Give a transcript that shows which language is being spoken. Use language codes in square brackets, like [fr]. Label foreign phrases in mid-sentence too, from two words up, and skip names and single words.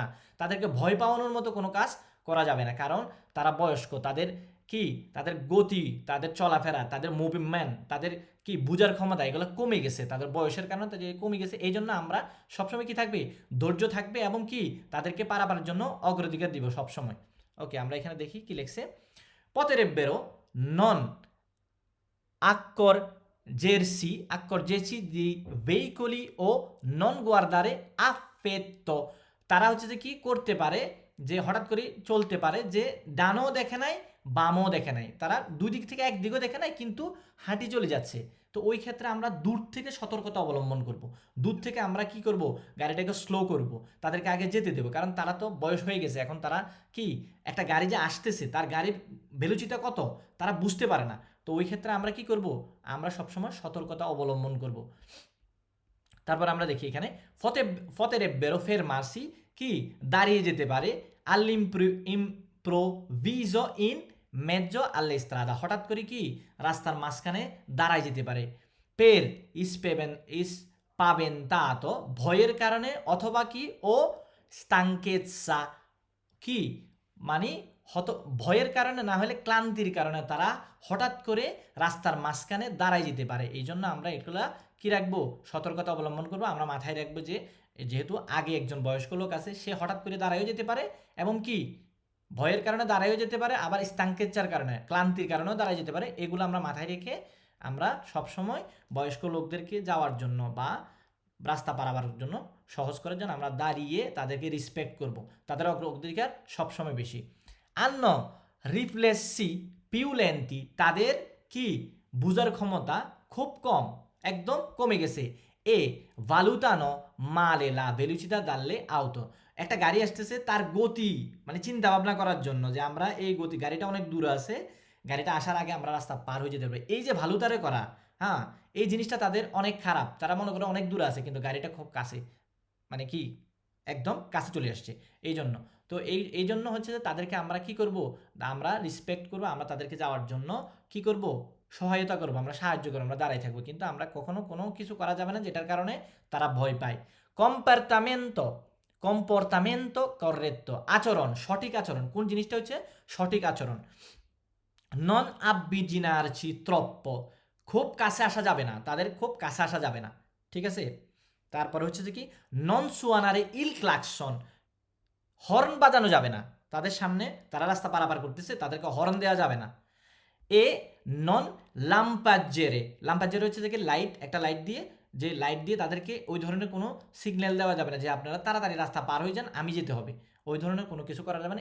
[bn] তাদেরকে ভয় পাওয়ানোর মতো কোনো কাজ করা যাবে না, কারণ তারা বয়স্ক, তাদের কি তাদের গতি, তাদের চলাফেরা, তাদের মুভমেন্ট, তাদের কি বুঝার ক্ষমতা এগুলো কমে গেছে, তাদের বয়সের কারণে তাদের কমে গেছে। এই জন্য আমরা সবসময় কি থাকবে, ধৈর্য থাকবে এবং কি তাদেরকে পারাবার জন্য অগ্রাধিকার দিব সবসময়। ওকে, আমরা এখানে দেখি কি লিখছে, [it] potrebbero non accorgersi di veicoli o non guardare affetto, [bn] তারা হচ্ছে যে কি করতে পারে, যে হঠাৎ করে চলতে পারে যে ডানও দেখে নাই বামও দেখে নাই, তারা দুই দিক থেকে একদিকেও দেখে নাই কিন্তু হাঁটি চলে যাচ্ছে। তো ওই ক্ষেত্রে আমরা দূর থেকে সতর্কতা অবলম্বন করব, দূর থেকে আমরা কি করব, গাড়িটাকে স্লো করব, তাদেরকে আগে যেতে দেবো, কারণ তারা তো বয়স হয়ে গেছে, এখন তারা কি একটা গাড়ি যে আসতেছে তার গাড়ির ভেলোচিটা কত তারা বুঝতে পারে না। তো ওই ক্ষেত্রে আমরা কি করব, আমরা সবসময় সতর্কতা অবলম্বন করব। তারপর আমরা দেখি এখানে [it] potrebbero fermarsi, [bn] কি দাঁড়িয়ে যেতে পারে, [it] all'improvviso in mezzo alle strada, [bn] হঠাৎ করে কি রাস্তার মাঝখানে দাঁড়ায় যেতে পারে, [it] per spaventato, [bn] ভয়ের কারণে, অথবা কি ও stanchezza, কি মানে ভয়ের কারণে না হলে ক্লান্তির কারণে তারা হঠাৎ করে রাস্তার মাঝখানে দাঁড়ায় যেতে পারে। এই জন্য আমরা এগুলা কি রাখবো, সতর্কতা অবলম্বন করবো, আমরা মাথায় রাখবো যে যেহেতু আগে একজন বয়স্ক লোক আছে, সে হঠাৎ করে দাঁড়ায়ও যেতে পারে এবং কি ভয়ের কারণে দাঁড়ায়ও যেতে পারে, আবার স্তাঙ্কেচ্ছার কারণে ক্লান্তির কারণেও দাঁড়ায় যেতে পারে। এগুলো আমরা মাথায় রেখে আমরা সবসময় বয়স্ক লোকদেরকে যাওয়ার জন্য বা রাস্তা পারাবার জন্য সহজ করার জন্য আমরা দাঁড়িয়ে তাদেরকে রিসপেক্ট করব, তাদের অগ্রাধিকার সবসময় বেশি। [it] hanno riflessi più lenti, [bn] তাদের কি বুঝার ক্ষমতা খুব কম, একদম কমে গেছে। [it] এ valutano male la velocità dalle auto, [bn] একটা গাড়ি আসতেছে তার গতি মানে চিন্তা ভাবনা করার জন্য যে আমরা এই গতি, গাড়িটা অনেক দূরে আছে, গাড়িটা আসার আগে আমরা রাস্তা পার হয়ে যেতে পারবো, এই যে ভালুতারে করা, হ্যাঁ এই জিনিসটা তাদের অনেক খারাপ, তারা মনে করে অনেক দূরে আছে কিন্তু গাড়িটা খুব কাছে, মানে কি একদম কাছে চলে আসছে। এই জন্য তো এই জন্য হচ্ছে যে তাদেরকে আমরা কি করব, আমরা রিসপেক্ট করব, আমরা তাদেরকে যাওয়ার জন্য কি করব, সহায়তা করব, আমরা সাহায্য করব, আমরা দাঁড়াই থাকবো, কিন্তু আমরা কখনো কোনো কিছু করা যাবে না যেটার কারণে তারা ভয় পায়। [it] comportamento corretto, [bn] আচরণ, সঠিক আচরণ, কোন জিনিসটা হচ্ছে সঠিক আচরণ। [it] নন avvicinarci troppo, [bn] খুব কাছে আসা যাবে না, তাদের খুব কাছে আসা যাবে না, ঠিক আছে। তারপরে হচ্ছে যে কি [it] non suonare il clacson, [bn] হর্ন বাজানো যাবে না, তাদের সামনে তারা রাস্তা পারাপার করতেছে তাদেরকে হর্ন দেওয়া যাবে না। [it] e non lampeggiare, [bn] লাম্পাজ্জেরে হচ্ছে যে লাইট, একটা লাইট দিয়ে তাদেরকে ওই ধরনের কোনো সিগন্যাল দেওয়া যাবে না যে আপনারা তাড়াতাড়ি রাস্তা পার হয়ে যান, আমি যেতে হবে, ওই ধরনের কোনো কিছু করা যাবে না।